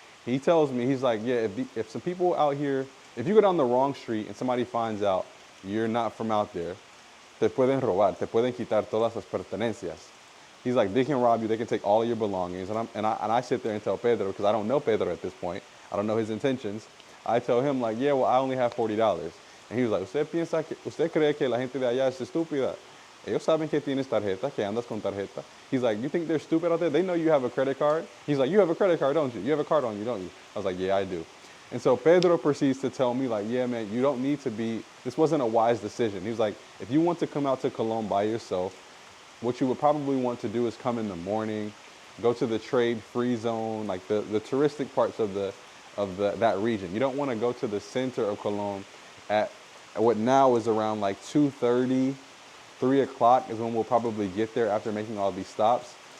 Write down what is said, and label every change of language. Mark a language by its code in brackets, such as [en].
[en] He tells me, he's like, yeah, if some people out here, if you go down the wrong street and somebody finds out you're not from out there, [es] te pueden robar, te pueden quitar todas las pertenencias. [en] He's like, they can rob you, they can take all of your belongings. And I sit there and tell Pedro, because I don't know Pedro at this point, I don't know his intentions. I tell him like, yeah, well, I only have $40. And he was like, [es] usted cree que la gente de allá es estúpida? Ellos saben que tienes tarjeta, que andas con tarjeta. [en] He's like, you think they're stupid out there? They know you have a credit card. He's like, you have a credit card, don't you? You have a card on you, don't you? I was like, yeah, I do. And so Pedro proceeds to tell me like, yeah, man, you don't need to be, this wasn't a wise decision. He was like, if you want to come out to Cologne by yourself, what you would probably want to do is come in the morning, go to the trade-free zone, like the touristic parts of that region. You don't want to go to the center of Cologne at what now is around like 2:30, 3 o'clock is when we'll probably get there after making all these stops.